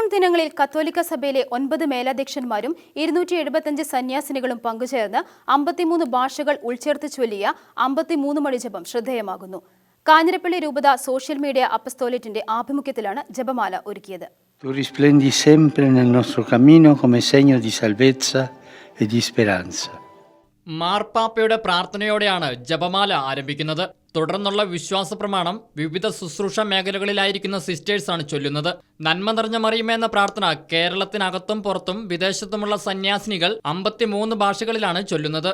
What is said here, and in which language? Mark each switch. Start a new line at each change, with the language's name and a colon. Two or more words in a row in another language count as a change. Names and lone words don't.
Malayalam: ചടങ്ങളിൽ കത്തോലിക്ക സഭയിലെ 9 മേലധ്യക്ഷന്മാരും 275 സന്യാസിനികളും പങ്കുചേർന്ന് 53 ഭാഷകൾ ഉൾച്ചേർത്ത് ചൊല്ലിയ 53 മണി ജപം ശ്രദ്ധേയമാകുന്നു. കാഞ്ഞിരപ്പള്ളി രൂപത
English: social media
Malayalam: അപ്പസ്തോലേറ്റിന്റെ ആഭിമുഖ്യത്തിലാണ് ജപമാല ഒരുക്കിയത്.
Italian: Tu risplendi sempre nel nostro cammino come segno di salvezza e di speranza.
Malayalam: മാർപ്പാപ്പയുടെ പ്രാർത്ഥനയോടെയാണ് ജപമാല ആരംഭിക്കുന്നത്. തുടർന്നുള്ള വിശ്വാസ പ്രമാണം വിവിധ ശുശ്രൂഷ മേഖലകളിലായിരിക്കുന്ന സിസ്റ്റേഴ്സാണ് ചൊല്ലുന്നത്. നന്മ നിറഞ്ഞ മറിയമേ എന്ന പ്രാർത്ഥന കേരളത്തിനകത്തും പുറത്തും വിദേശത്തുമുള്ള സന്യാസിനികൾ 53 ഭാഷകളിലാണ് ചൊല്ലുന്നത്.